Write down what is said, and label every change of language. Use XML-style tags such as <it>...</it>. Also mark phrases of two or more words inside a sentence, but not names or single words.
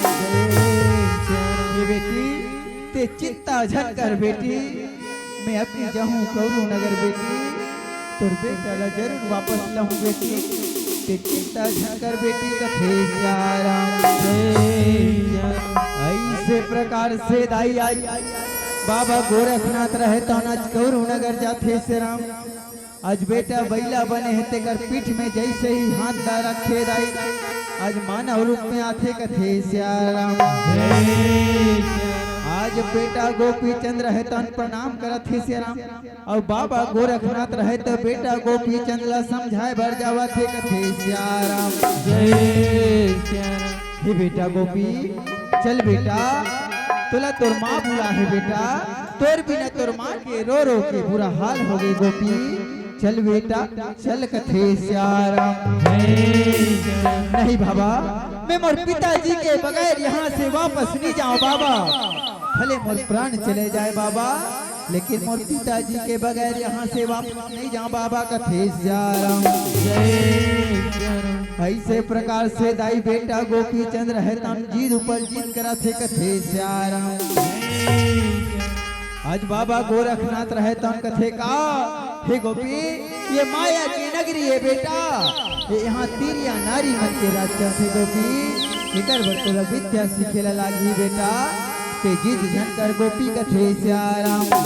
<hne>ये बेटी ते चिंता झन कर बेटी मैं अपनी जाऊं कौरू नगर बेटी तोर बेटा ला जरूर वापस लाऊं बेटी ते चिंता झन कर बेटी कथे श्याराम ऐसे प्रकार से दाई आई बाबा गोरखनाथ रहे तो आज कौरू नगर जाते से राम आज बेटा बैला बने हैं तेकर पीठ में जैसे ही हाथ दा रखे दाई आज मानव रूप में आते कथे श्याराम आज बेटा गोपी चंद रहे तो प्रणाम करत थे श्याराम और बाबा गोरखनाथ रहे तो बेटा गोपी चंद ला समझाए भर जावा थे कथे श्याराम जय श्याराम हे बेटा गोपी चल बेटा तोला तोर माँ बुला है बेटा तोर बिना तोर माँ के रो रो के बुरा हाल हो गई गोपी चल बेटा चल कथे श्याराम नहीं बाबा मैं मोर पिताजी के बगैर यहाँ से वापस नहीं जाऊँ बाबा भले मोर प्राण चले जाए बाबा लेकिन मोर पिताजी के बगैर यहाँ से वापस नहीं जाऊँ बाबा कथे श्याराम ऐसे प्रकार से दाई बेटा गोपी चंद रहे जीद ऊपर जीत करा थे कथे श्याराम आज बाबा गोरखनाथ रहे कथे का हे गोपी ये माया की नगरी है बेटा ये यहाँ तीरिया नारी मन के राजा थे गोपी इधर बतौला विद्या सिखेला लागी बेटा ते जीत झनकर गोपी कथे श्याराम</hne>